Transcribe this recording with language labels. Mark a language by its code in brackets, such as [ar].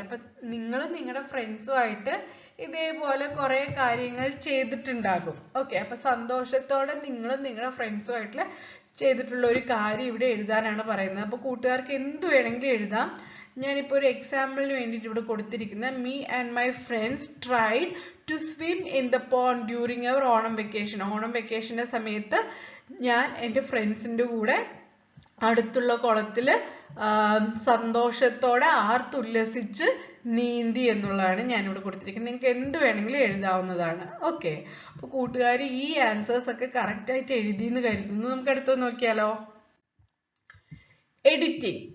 [ml] അപ്പൊ നിങ്ങൾ നിങ്ങളുടെ ഫ്രണ്ട്സുമായിട്ട് ഇതേപോലെ കുറെ കാര്യങ്ങൾ ചെയ്തിട്ടുണ്ടാകും. ഓക്കെ. അപ്പൊ സന്തോഷത്തോടെ നിങ്ങളും നിങ്ങളുടെ ഫ്രണ്ട്സുമായിട്ട് ചെയ്തിട്ടുള്ള ഒരു കാര്യം ഇവിടെ എഴുതാനാണ് പറയുന്നത്. അപ്പൊ കൂട്ടുകാർക്ക് എന്ത് വേണമെങ്കിലും എഴുതാം. ഞാനിപ്പോൾ ഒരു എക്സാമ്പിളിന് വേണ്ടിയിട്ട് ഇവിടെ കൊടുത്തിരിക്കുന്ന [en] me and my friends tried to swim in the pond during our Onam vacation. [ml] Onam വെക്കേഷന്റെ സമയത്ത് ഞാൻ എൻ്റെ ഫ്രണ്ട്സിൻ്റെ കൂടെ അടുത്തുള്ള കുളത്തിൽ സന്തോഷത്തോടെ ആർത്തുല്ലസിച്ച് നീന്തി എന്നുള്ളതാണ് ഞാനിവിടെ കൊടുത്തിരിക്കുന്നത്. നിങ്ങൾക്ക് എന്ത് വേണമെങ്കിലും എഴുതാവുന്നതാണ്. ഓക്കെ. അപ്പോൾ കൂട്ടുകാർ ഈ ആൻസേഴ്സ് ഒക്കെ കറക്റ്റ് ആയിട്ട് എഴുതിയെന്ന് കരുതുന്നു. നമുക്ക് അടുത്ത് നോക്കിയാലോ? എഡിറ്റിംഗ്.